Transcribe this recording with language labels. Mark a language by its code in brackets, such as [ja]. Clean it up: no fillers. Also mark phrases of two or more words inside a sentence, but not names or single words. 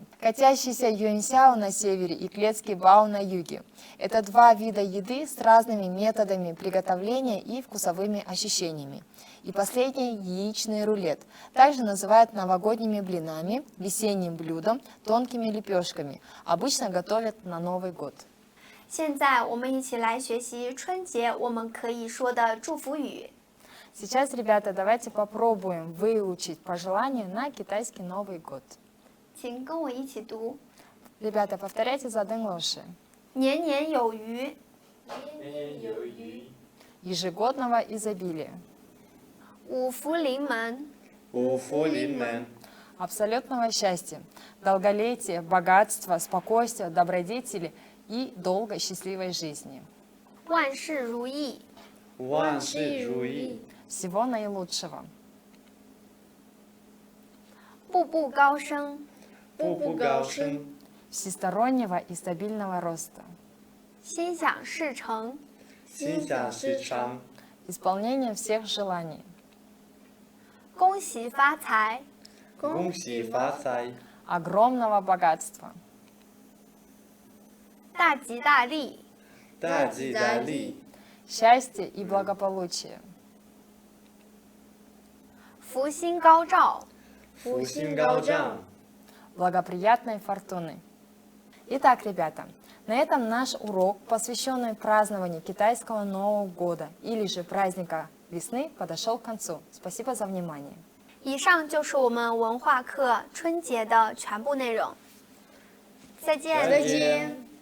[ru] Катящийся юэньсяо на севере и клетский бао на юге. Это два вида еды с разными методами приготовления и вкусовыми ощущениями. И последний – яичный рулет. Также называют новогодними блинами, весенним блюдом, тонкими лепешками. Обычно готовят на Новый год. [zh] 现在我们一起来学习春节我们可以说的祝福语。 [ru] Сейчас, ребята, давайте попробуем выучить пожелания на китайский Новый год. [zh] 请跟我一起读： [ru] Ребята, повторяйте за Дэнглоши. [zh] 年年有余， [ru] Ежегодного изобилия. [zh] 五福临门，五福临门， [ru] абсолютного счастья, долголетия, богатства, спокойствия, добродетели и долгой счастливой жизни. [zh] 万事如意，万事如意， [ru] Всего наилучшего. [zh] 步步高升，步步高升， [ru] Всестороннего и стабильного роста. [zh] 心想事成，心想事成， [ru] Исполнение всех желаний. [zh] 恭喜发财，恭喜发财， [ru] Огромного богатства. [zh] 大吉大利，大吉大利， [ru] Счастья и благополучия. [zh] 福星高照，福星高照， [ru] Благоприятной фортуны. Итак, ребята, на этом наш урок, посвященный празднованию китайского Нового года или же праздника весны, подошел к концу. Спасибо за внимание. [zh] 以上就是我们文化课春节的全部内容。再见。再见。